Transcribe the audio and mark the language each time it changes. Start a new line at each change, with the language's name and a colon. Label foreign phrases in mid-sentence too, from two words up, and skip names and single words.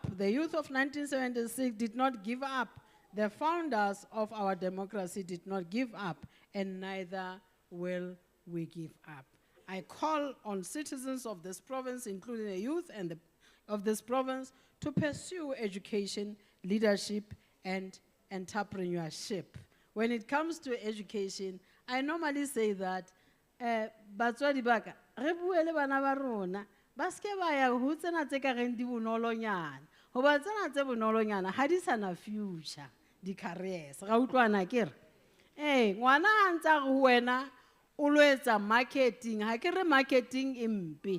English: The youth of 1976 did not give up. The founders of our democracy did not give up, and neither will we give up. I call on citizens of this province, including the youth of this province, to pursue education, leadership, and entrepreneurship. When it comes to education, I normally say that,
Southern Sotho: batswadi ba ka, re bue le bana ba rona, ba ske ba ya ho tsena tse ka reng di bonolonyana. Hoba tsena tse bonolonyana ha di sana future, di careers. Ra utlwana ke re? Ngwana a ntsa go wena o lo etsa marketing, ha ke re marketing e mpe.